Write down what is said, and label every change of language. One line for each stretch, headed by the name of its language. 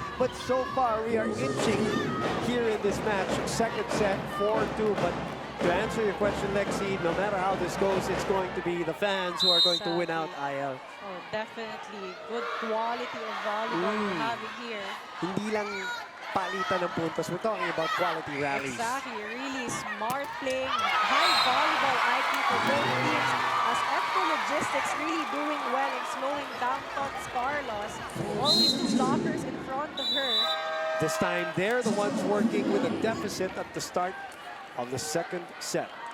English: But so far, we are inching here in this match. 2nd set, 4-2, but to answer your question, Lexi, no matter how this goes, it's going to be the fans who are going to win out IL. Oh, definitely. Good quality of volleyball we're having here.
Filipino: Hindi lang palitan ng puntos.
English: We're talking about quality rallies. Exactly. Really smart playing, high volleyball IQ for both teams. As F2 Logistics really doing well in slowing down Tots Carlos. Always 2 blockers in front of her. This time, they're the ones working with a deficit at the start of the 2nd set.